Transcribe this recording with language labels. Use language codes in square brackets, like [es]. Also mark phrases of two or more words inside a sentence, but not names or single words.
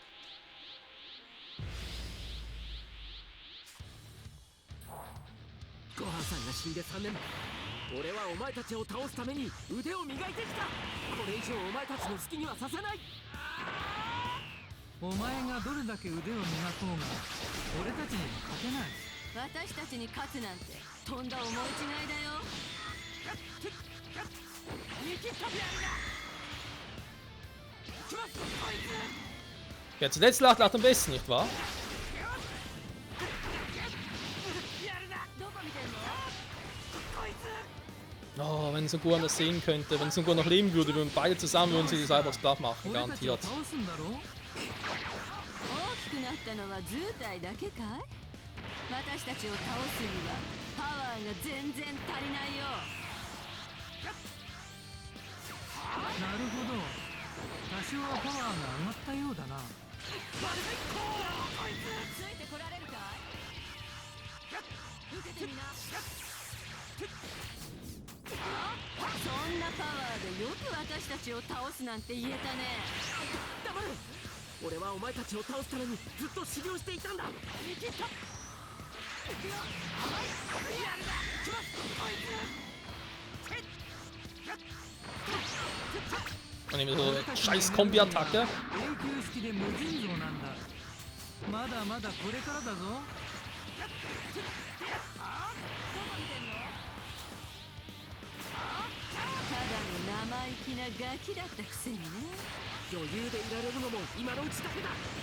[ja] ごはんさんが死んで3年、俺はお前たちを倒すために腕を磨いてきた。これ以上お前たちの好きにはさせない。お前がどれだけ腕を磨こうが俺たちには勝てない。私たちに勝つなんてとんだ思い違いだよ。 [de] Wer zuletzt lacht, lacht am besten, nicht wahr? Oh, wenn Son Gohan das sehen könnte, wenn Son Gohan noch leben würde, würden beide zusammen würden sie die Cyborgs platt machen, [ja] 俺たちを [de] garantiert. [ja] 倒すんだろう。大きくなったのは図体だけかい。私たちを倒すにはパワーが全然足りないよ。なるほど。多少はパワーが上がったようだな。ついてこられるかい。受けてみな。そんなパワーでよく私たちを倒すなんて言えたね。黙れ。俺はお前たちを倒すためにずっと修行していたんだ。 [de] Und nehmen wir so scheiß Kombi-Attacke. [ja] 永久式で無尽蔵なんだ。まだまだこれからだぞ。ただの生意気なガキだったくせにね。余裕でいられるのも今のうちだけだ。